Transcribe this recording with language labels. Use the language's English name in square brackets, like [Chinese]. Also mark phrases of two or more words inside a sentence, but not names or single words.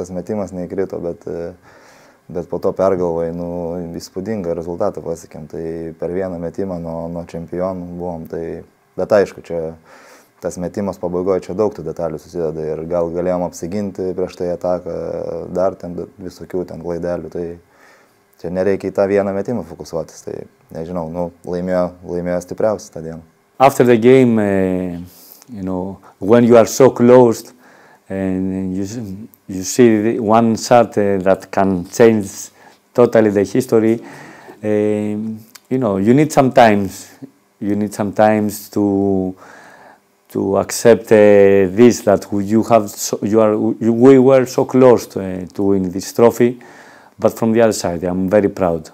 [Lithuanian] tas metimas neįkrito, bet po to pergalvoj, įspūdingą rezultatą pasiekėm, tai per vieną metimą nuo čempionų buvom, bet aišku, čia tas metimas pabaigoje, čia daug tų detalių susideda ir gal galėjom apsiginti prieš tai ataką, dar ten visokių ten klaidelių, tai čia nereikia į tą vieną metimą fokusuotis, tai nežinau, laimėjo stipriausiai tą dieną. [English] After the game, when you are so close and you see one shot that can change totally the history, you need some times to accept this, that we were so close to win this trophy, but from the other side, I'm very proud.